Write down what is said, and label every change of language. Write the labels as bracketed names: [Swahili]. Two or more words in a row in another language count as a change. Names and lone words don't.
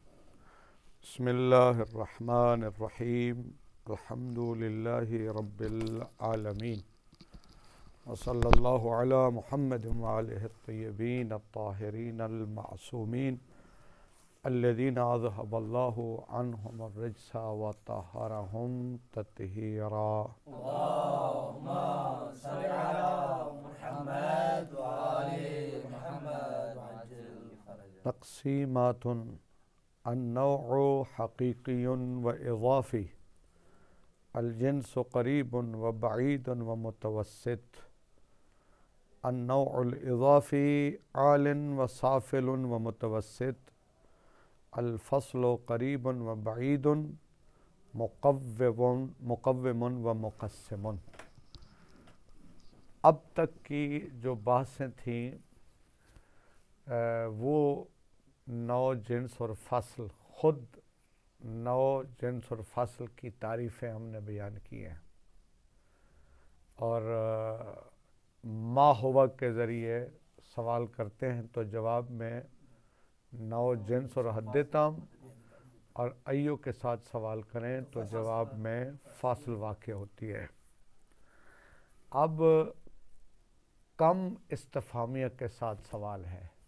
[Arabic] बिस्मिल्लाहिर्रहमानिर्रहीम। الحمد لله رب العالمين. وصلى الله على محمد وآله الطيبين الطاهرين المعصومين الذين أذهب الله عنهم الرجس وطهرهم تطهيرا. اللهم صل على محمد وآل محمد وعجل فرجهم. تقسيمات النوع حقيقي وإضافي الجنس قريب وبعيد ومتوسط. النوع الإضافي عال وسافل ومتوسط. الفصل قريب وبعيد مقوم ومقسم. [Hindi] अब तक की जो बातें थीं वो नौ जिन्स और फ़स्ल, ख़ुद नौ जिन्स और फ़स्ल की तारीफ़ें हमने बयान की हैं और [Arabic] ما هو [Hindi] के ज़रिए सवाल करते हैं तो जवाब में नौ जिन्स और [Arabic] حد تام [Hindi] और अय्यो के साथ सवाल करें तो जवाब में फ़ासिल वाक़या होती है। अब कम इस्तिफ़ामिया के साथ सवाल है।